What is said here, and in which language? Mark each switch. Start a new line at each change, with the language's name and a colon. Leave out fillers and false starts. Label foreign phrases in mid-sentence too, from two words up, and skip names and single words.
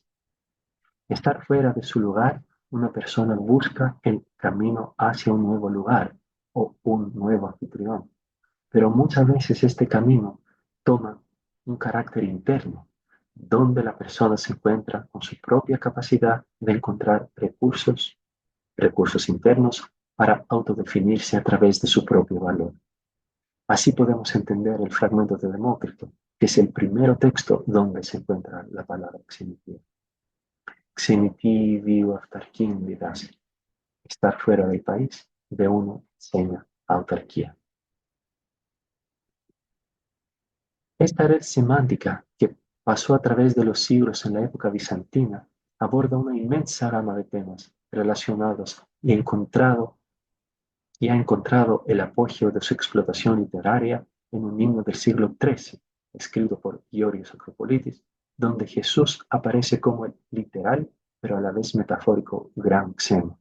Spanish: Estar fuera de su lugar, una persona busca el camino hacia un nuevo lugar o un nuevo anfitrión, pero muchas veces este camino toma un carácter interno, donde la persona se encuentra con su propia capacidad de encontrar recursos internos para autodefinirse a través de su propio valor. Así podemos entender el fragmento de Demócrito, que es el primer texto donde se encuentra la palabra xenitía.
Greek: Ξενιτεία βίου αυτάρκειαν διδάσκει.
Spanish: Estar fuera del país de uno enseña autarquía. Esta red semántica que pasó a través de los siglos en la época bizantina aborda una inmensa gama de temas relacionados y ha encontrado el apogeo de su explotación literaria en un himno del siglo XIII, escrito por Giorgios Acropolitis, donde Jesús aparece como el literal, pero a la vez metafórico gran Xeno.